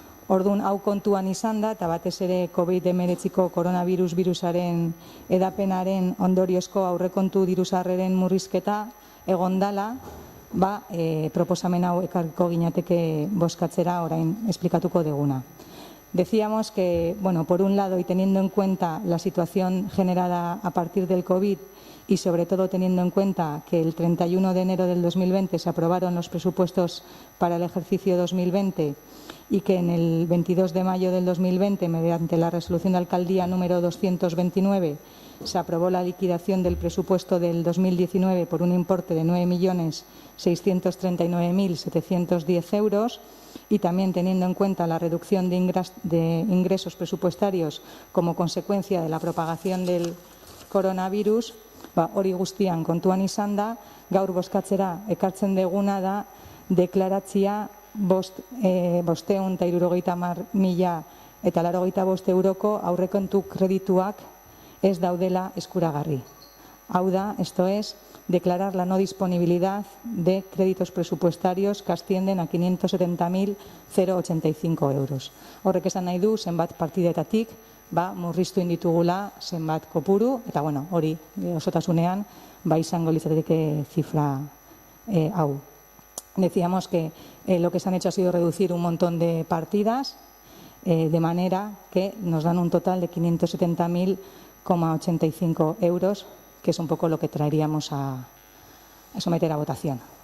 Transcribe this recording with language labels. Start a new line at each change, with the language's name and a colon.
Basque: Orduan, hau kontuan izan da, eta batez ere COVID-19ko koronavirus virusaren edapenaren ondoriozko aurrekontu diruzarreren murrizketa egondala, proposamen hau ekarriko ginateke bozkatzera orain esplikatuko deguna.
Spanish: Decíamos que, por un lado, y teniendo en cuenta la situación generada a partir del COVID y sobre todo teniendo en cuenta que el 31 de enero del 2020 se aprobaron los presupuestos para el ejercicio 2020 y que en el 22 de mayo del 2020, mediante la resolución de alcaldía número 229, se aprobó la liquidación del presupuesto del 2019 por un importe de 9.639.710 euros y también teniendo en cuenta la reducción de ingresos presupuestarios como consecuencia de la propagación del coronavirus,
Basque: hori guztian kontuan izan da, gaur bozkatzera ekartzen deguna da deklaratzia 570.085 euroko aurrekontu kredituak ez daudela eskuragarri. Hau da,
Spanish: esto es, declarar la no disponibilidad de créditos presupuestarios que ascienden a 570.085 euros.
Basque: Horrek esan nahi du, zenbat partidetatik, murriztu inditugula zenbat kopuru, eta hori osotasunean, izango litzateke zifra hau.
Spanish: Decíamos que lo que se han hecho ha sido reducir un montón de partidas, de manera que nos dan un total de 570.085 euros, que es un poco lo que traeríamos a someter a votación.